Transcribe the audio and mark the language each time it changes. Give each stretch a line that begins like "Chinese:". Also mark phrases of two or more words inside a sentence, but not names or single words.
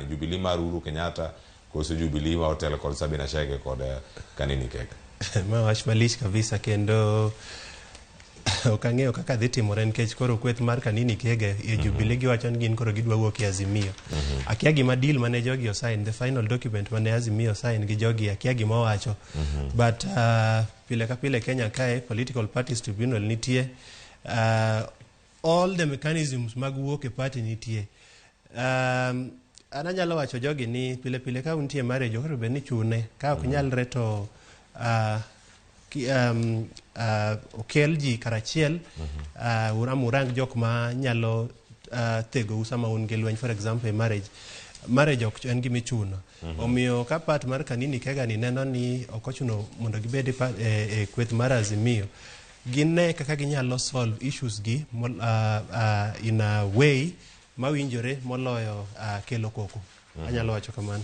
Luo (Kenya and Tanzania): Jubilee mar Uhuru Kenyatta koso Jubilee ma otelo kod Sabina Chege kod Kanini Kega? Ma wach malich kabisa kendo okang'eyo kaka dhi timore nikech koro kweth mar Kanini Kega e Jubilee giwacho ni gin koro gidwa wuok e Azimio. Akia gima deal mane jogi osign,
English: the final document
Luo (Kenya and Tanzania): mane Azimio sign gi jogi akia gima wacho. But pile ka pile Kenya kae
English: political parties tribunal
Luo (Kenya and Tanzania): nitie.
English: All the mechanisms
Luo (Kenya and Tanzania): mag wuok e party nitie. Ana nyalo wacho jogi ni pile ka untie marriage koro be ni chune ka ok nyalre to okel ji karachiel urang jok ma nyalo tego usama un gi lweny.
English: For example,
Luo (Kenya and Tanzania): marriage ok en gimi chuno. Omiyo ka part mar Kanini Kega ni neno ni okochuno mondo gibedi e kweth mar Azimio, ginne kaka ginyalo
English: solve issues
Luo (Kenya and Tanzania): gi
English: in a way
Luo (Kenya and Tanzania): mawinjore moloyo kelo koko. Anyalo wacho kamano.